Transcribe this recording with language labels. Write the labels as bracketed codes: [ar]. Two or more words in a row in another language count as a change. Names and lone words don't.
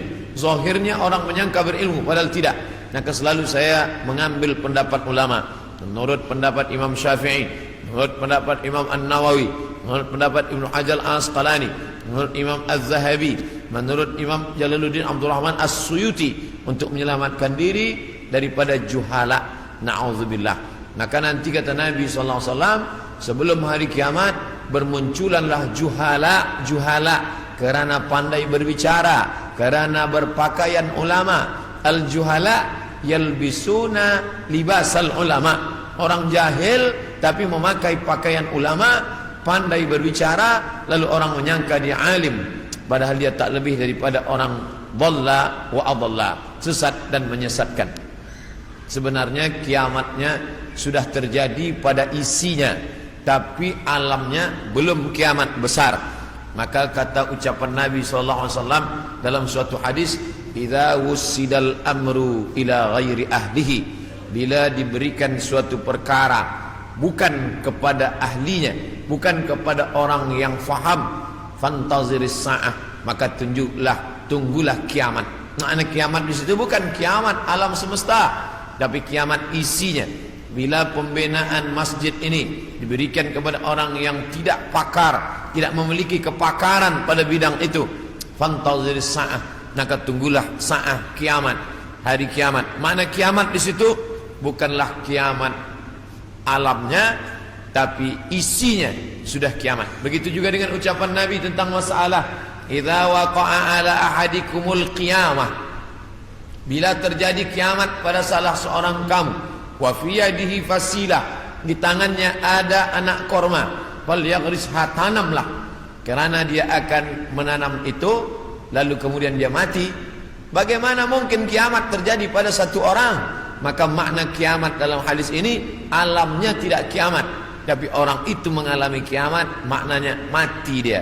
[id] Zahirnya orang menyangka berilmu padahal tidak. Maka selalu saya mengambil pendapat ulama. Menurut pendapat Imam Syafi'i, menurut pendapat Imam An-Nawawi, menurut pendapat Ibnu Hajar Al-Asqalani, menurut Imam Az-Zahabi, menurut Imam Jalaluddin Abdul Rahman As-Suyuti, untuk menyelamatkan diri daripada juhala. Na'udzubillah. Maka nanti kata Nabi SAW, sebelum hari kiamat bermunculanlah juhala kerana pandai berbicara, kerana berpakaian ulama. [ar] Al-juhala yalbisuna libasal ulama, [id] orang jahil tapi memakai pakaian ulama, pandai berbicara, lalu orang menyangka dia alim, padahal dia tak lebih daripada orang [ar] dhalla wa adalla, [id] sesat dan menyesatkan. Sebenarnya kiamatnya sudah terjadi pada isinya, tapi alamnya belum kiamat besar. Maka kata ucapan Nabi SAW dalam suatu hadis, [ar] idza wussidal amru ila ghairi ahlihi, [id] bila diberikan suatu perkara bukan kepada ahlinya, bukan kepada orang yang faham, [ar] fantaziris sa'ah, [id] maka tunggulah kiamat. Makna kiamat di situ bukan kiamat alam semesta, tapi kiamat isinya. Bila pembinaan masjid ini diberikan kepada orang yang tidak pakar, tidak memiliki kepakaran pada bidang itu, [ar] fantaziris sa'ah, [id] maka tunggulah sa'ah, kiamat, hari kiamat. Mana kiamat di situ bukanlah kiamat alamnya, tapi isinya sudah kiamat. Begitu juga dengan ucapan Nabi tentang masalah [ar] idza waqa'a ala ahadikumul qiyamah, [id] bila terjadi kiamat pada salah seorang kamu, [ar] wa fi yadihi fasilah, [id] di tangannya ada anak korma, [ar] fal yaghrisha, [id] tanamlah, kerana dia akan menanam itu, lalu kemudian dia mati. Bagaimana mungkin kiamat terjadi pada satu orang? Maka makna kiamat dalam hadis ini alamnya tidak kiamat, tapi orang itu mengalami kiamat, maknanya mati dia.